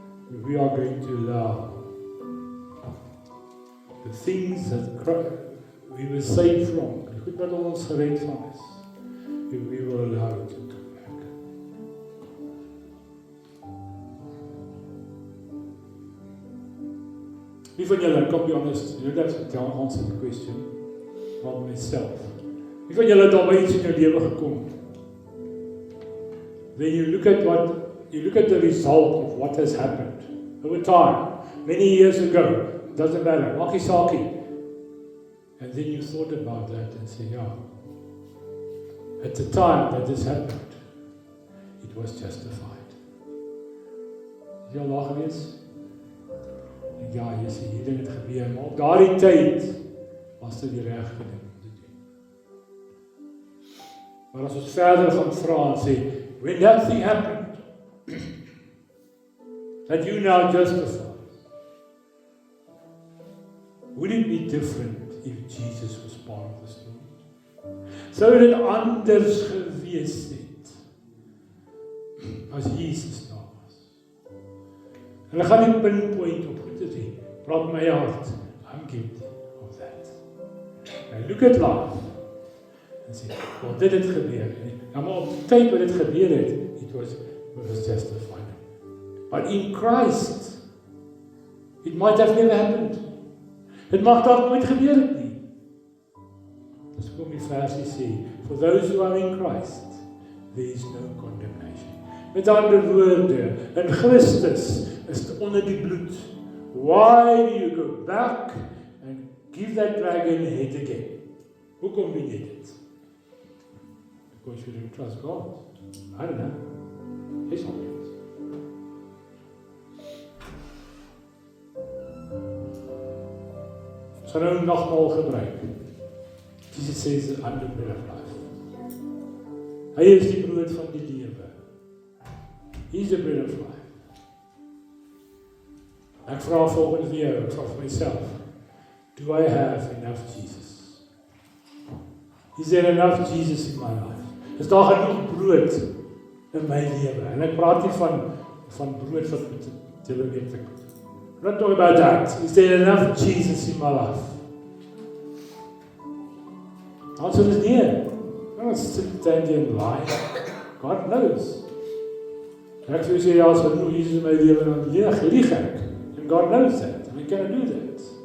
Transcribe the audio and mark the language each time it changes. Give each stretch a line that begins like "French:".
English: We are going to allow the things that we were saved from,
Afrikaans: die goed wat ons gered van is,
English: we will allow it to come back.
Afrikaans: Wie van julle,
English: come be honest, you don't have to answer the question from myself.
Afrikaans: Wie van julle het al by iets in jou lewe gekom?
English: Then you look at the result of what has happened over time, many years ago, doesn't matter, Maki Saki. And then you thought about that and say, yeah, at the time that this happened, it was justified.
Afrikaans: Is jy al daar gewees? Ja, jy sê, hier ding het gebeur, maar op daardie tyd was dit die regte ding om te doen. Maar as ons verder gaan vra en sê,
English: when that thing happened, that you now justify, would it be different if Jesus was part of the story?
Afrikaans: Sou dit anders gewees het as Jesus daar was? En ek gaan nie pinpoint op goed te sê, praat my hart,
English: I'm guilty of that. And look at life
Afrikaans: en sê,
English: well,
Afrikaans: dit het gebeur. Nou, maar op die tyd wat dit gebeur het,
English: it was justified. But in Christ, it might have never happened.
Afrikaans: Het mag dalk nooit gebeur het nie. Dis kom die versie sê,
English: for those who are in Christ, there is no condemnation.
Afrikaans: Met ander woorde, in Christus is dit onder die bloed.
English: Why do you go back and give that dragon a head again?
Afrikaans: Hoekom doen jy dit?
English: Because you don't trust God. I don't know. He's not it.
Afrikaans: Ons gaan nou nagmaal gebruik.
English: Jesus says, I'm the bread of life.
Afrikaans: Hy is die brood van die lewe.
English: He's the bread of life.
Afrikaans: Ek vra volgens vir jou, ek vra vir myself,
English: do I have enough Jesus? Is there enough Jesus in my life?
Afrikaans: Is daar genoeg brood in my lewe? En ek praat nie van brood wat met julle weet ek.
English: Not talking about that. Is there enough Jesus in my life? Answer is nee. I'm not standing in line. God knows.
Afrikaans: Ek sou sê, as genoeg Jesus in my lewe, dan lieg ek.
English: And God knows that. And we cannot do that.